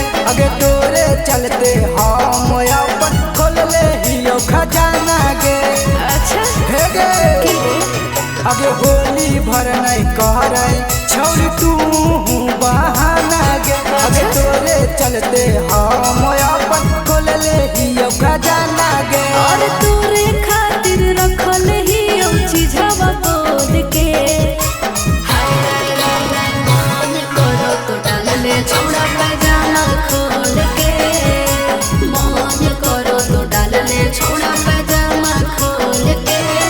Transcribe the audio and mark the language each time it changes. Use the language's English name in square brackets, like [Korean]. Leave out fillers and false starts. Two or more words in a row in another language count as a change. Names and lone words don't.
[Angika] अगे तोरे चलते हम अपन खोल ले हियो खजाना गे। [Hindi] अच्छा [Angika] हे गे अगे होली भर [Hindi] नहीं कह रही [Angika] छोड़ी तू बहाना गे। अगे तोरे चलते हम अपन खोल ले हियो खजाना गे। और तोरे खातिर रखल ही चीजवा बोल के मन करो तो डाल ले छोड़ा पैजामा खोल के। मन करो तो डाल ले छोड़ा पैजामा खोल के।